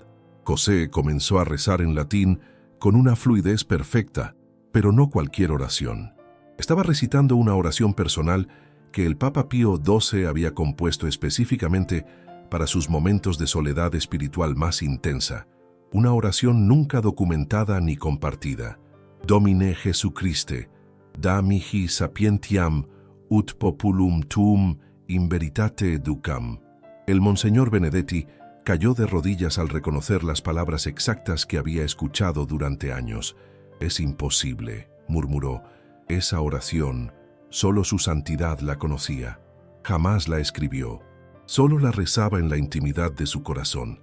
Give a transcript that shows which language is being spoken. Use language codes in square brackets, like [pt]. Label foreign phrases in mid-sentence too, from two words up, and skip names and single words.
[es] José comenzó a rezar en latín con una fluidez perfecta, pero no cualquier oración. Estaba recitando una oración personal que el Papa Pío XII había compuesto específicamente para sus momentos de soledad espiritual más intensa, una oración nunca documentada ni compartida. [la] «Domine Jesucriste, da mihi sapientiam, ut populum tuum in veritate educam». [es] El monseñor Benedetti cayó de rodillas al reconocer las palabras exactas que había escuchado durante años. «Es imposible», murmuró. «Esa oración, solo su santidad la conocía. Jamás la escribió. Solo la rezaba en la intimidad de su corazón».